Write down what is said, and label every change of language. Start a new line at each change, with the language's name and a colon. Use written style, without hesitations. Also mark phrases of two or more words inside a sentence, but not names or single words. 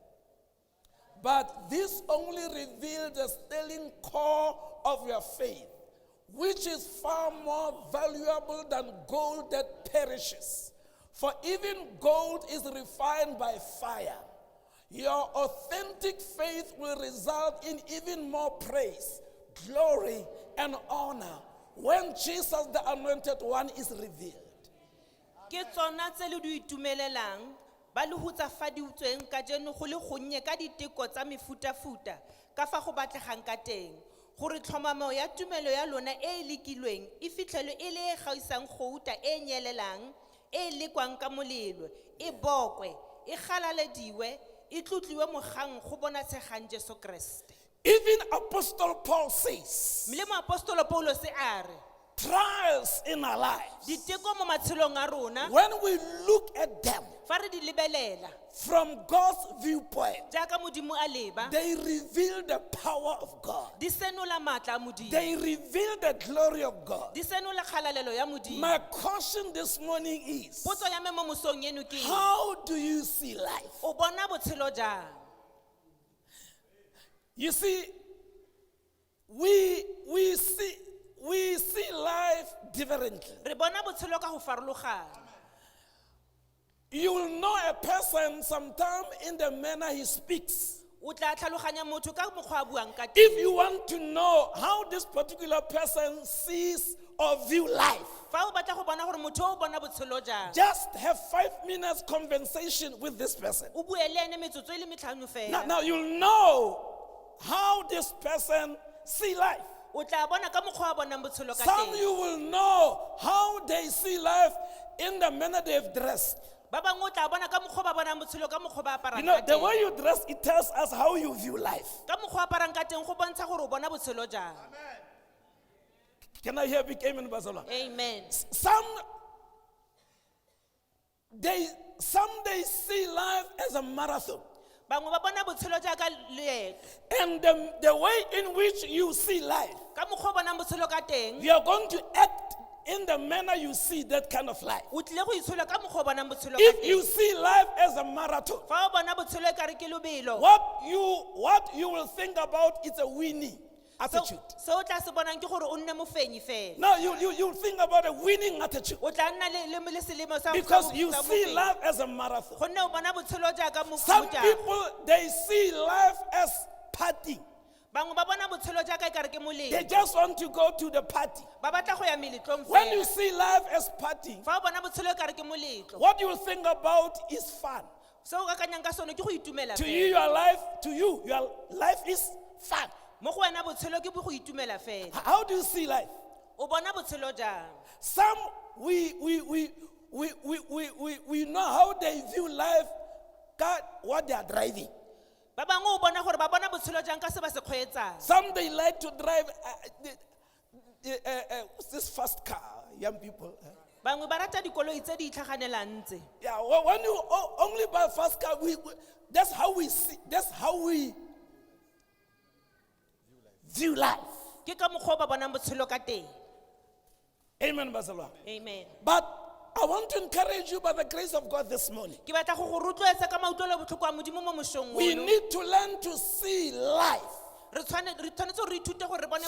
English: But this only reveals the sterling core of your faith, which is far more valuable than gold that perishes. For even gold is refined by fire. Your authentic faith will result in even more praise, glory, and honor when Jesus, the Anointed One, is revealed.
Tswana: Ke tsona tse le di itumelelang ba le hutsafaditsweng ka jeno go le gonnye ka diteko tsa mefutafuta ka fa go batlegang ka teng, gore tlhomamo ya tumelo ya lona e lekilweng e fitlhelwe e le e gaisang gouta e nyelelang e lekwang ka molelo e bokwe e galalediwe e tlotliwe mogang go bona tshegang Jesu Kriste.
English: Even Apostle Paul says,
Tswana: Mme mo apostolo Paulo se a re,
English: trials in our lives,
Tswana: diteko mo matshelong a rona
English: when we look at them
Tswana: fa re di lebelela
English: from God's viewpoint,
Tswana: jaaka modimo a leba,
English: they reveal the power of God.
Tswana: di senola maatla a modimo,
English: They reveal the glory of God.
Tswana: di senola kgalalelo ya modimo.
English: My caution this morning is,
Tswana: Potso ya me mo mosong eno ke eng?
English: how do you see life?
Tswana: O bona botshelo jang?
English: You see, we see life differently.
Tswana: Re bona botshelo ka go farologana.
English: You will know a person sometime in the manner he speaks.
Tswana: O tla tlhaloganya motho ka mokgwa a buang ka teng.
English: If you want to know how this particular person sees or view life,
Tswana: Fa o batla go bona gore motho o bona botshelo jang,
English: just have 5 minutes conversation with this person.
Tswana: o bue le ene metsotso e le metlhano fela.
English: Now you'll know how this person see life.
Tswana: O tla bona ka mokgwa a bonang botshelo ka
English: Some
Tswana: teng.
English: you will know how they see life in the manner they've dressed.
Tswana: Ba bangwe o tla bona ka mokgwa ba bonang botshelo ka mokgwa ba
English: You
Tswana: aparang
English: know,
Tswana: ka
English: the way
Tswana: teng.
English: you dress, it tells us how you view life.
Tswana: Ka mokgwa a aparang ka teng go bontsha gore o bona botshelo jang.
English: Can I hear big amen, Bazalwa? Amen. Some they see life as a marathon.
Tswana: bangwe ba bona botshelo jaaka leeto
English: And the way in which you see life,
Tswana: ka mokgwa o bonang botshelo ka teng
English: you are going to act in the manner you see that kind of life.
Tswana: o tlile go itshola ka mokgwa o bonang botshelo ka
English: If you
Tswana: teng
English: see life as a marathon,
Tswana: fa o bona botshelo e kare ke lobelo
English: what you will think about is a winning attitude.
Tswana: se o tla se bonang ke gore o nne mofenyi fela
English: No, you think about a winning attitude
Tswana: o tla nna le selemo sa
English: because you
Tswana: sa
English: see
Tswana: mofenyi.
English: life as a marathon.
Tswana: gonne o bona botshelo jaaka
English: Some
Tswana: mofuta
English: people, they see life as party.
Tswana: bangwe ba bona botshelo jaaka e kare ke
English: They
Tswana: moletlo
English: just want to go to the party.
Tswana: ba batla go ya meletlong
English: When you
Tswana: fela
English: see life as party,
Tswana: fa o bona botshelo e kare ke moletlo
English: what you think about is fun.
Tswana: se o kakanyang ka sone ke go itumela
English: To
Tswana: fela.
English: you, your life is fun.
Tswana: mo go wena botshelo ke go itumela fela
English: How do you see life?
Tswana: o bona botshelo jang
English: Some we know how they view life, God, what they are driving.
Tswana: ba bangwe o bona gore ba bona botshelo jang ka se ba se kgweetsang
English: Some they like to drive what's this fast car, young people.
Tswana: bangwe ba rata dikoloi tse di itlhaganelang tse
English: Yeah, when you only buy fast car, that's how we see. That's how we view life.
Tswana: ke ka mokgwa o ba bonang botshelo ka teng
English: Amen, Barcelona.
Tswana: amen
English: But I want to encourage you by the grace of God this morning.
Tswana: ke batla go go rotloetsa ka mautlwelo botlhoko a modimo mo mosong
English: We
Tswana: ono
English: need to learn to see life
Tswana: re tshwanetse gore re ithute gore re bone